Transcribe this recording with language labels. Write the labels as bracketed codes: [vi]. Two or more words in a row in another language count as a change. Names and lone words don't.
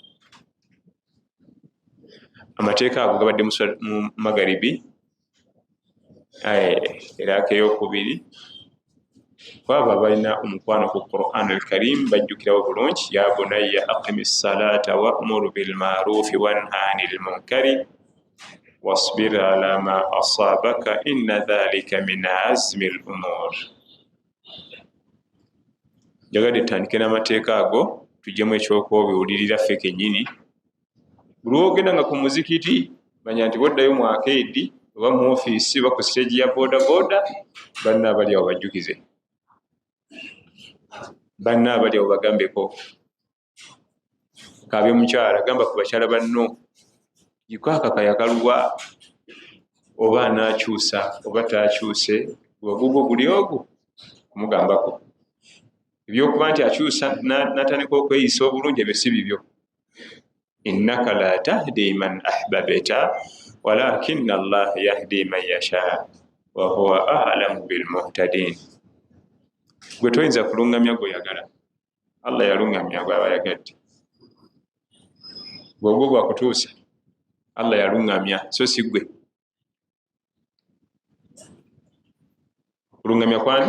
[lg] Amateeka ago gabadde mu magaribi era akeyokubiri kwaba balina omukwano ku Quran al-Karim bajjukirawo bulungi [ar] يا بني أقم الصلاة وأمر بالمعروف وانه عن المنكر واصبر على ما أصابك إن ذلك من عزم الأمور. [lg] Jagadde tutandike n'amateeka ago tujjemu ekyokwobiwulirira ffe kennyini. Buli ogenda nga ku muzikiti manya nti boddayo mu akeedi oba mu ofiisi oba ku siteegi ya bodaboda, banna abali awo bajjukize, banna abali awo bagambeko. Kaabye mukyala gamba ku bakyala banno yikakaka yakaluwa oba anaakyusa oba taakyuse, wagugo guli ogwo kumugambako. Ebyokuba nti akyusa natandika okweyisa obulungi ebyo si bibyo. [ar] إنك لا تهدي من أحببت ولكن الله يهدي من يشاء وهو أعلم بالمهتدين. [lg] Gwe toyinza kulungamya gw'oyagala, Allah yalungamya gw'aba yagadde. Gwogwo gwakutuusa, Allah yalungamya so si gwe. Kulungamya kwani?